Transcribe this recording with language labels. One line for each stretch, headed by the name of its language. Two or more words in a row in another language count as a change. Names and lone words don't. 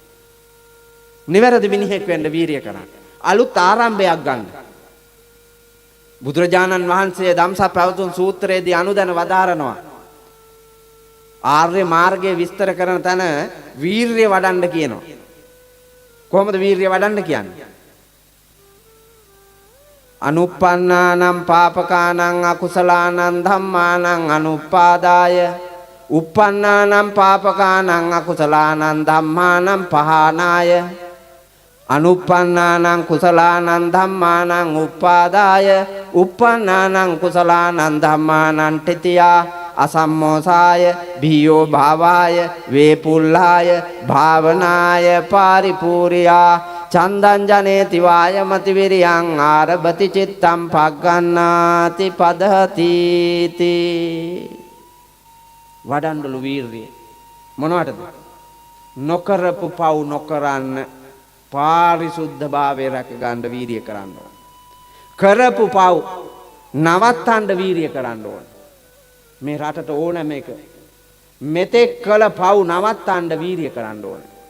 Sinhala: අලුත් ආරම්භයක් ගන්න බුදුරජාණන් වහන්සේ ධම්සක් පැවතුම් සූත්‍රයේදී අනුදැන වදාරනවා ආර්ය මාර්ගයේ විස්තර කරන තැන වීරිය වඩන්න කියනවා කොහොමද වීරිය වඩන්න කියන්නේ
Pali: අනුප්පන්නානම් පාපකානං අකුසලානං ධම්මානං අනුපාදාය uppannānaṁ pāpakānaṁ akusalaanaṁ dhammānaṁ pahānāya anuppannānaṁ kusalānaṁ dhammānaṁ uppādāya uppannānaṁ kusalānaṁ dhammānaṁ titiyā asammosāya bhiyo bhāvāya vepullāya bhāvanāya pāripūriyā චන්දං ජනේති වායමති විරියං ආරභති චිත්තං පග්ගණ්ණාති පදහති
Sinhala: තී වඩන්නලු වීරිය මොනවටද නොකරපු පව් නොකරන්න පාරිශුද්ධභාවය රැක ගන්න වීරිය කරන්න ඕන කරපු පව් නවත්තන්න වීරිය කරන්න ඕන මේ රටට ඕන මේක මෙතෙක් කළ පව් නවත්තන්න වීරිය කරන්න ඕන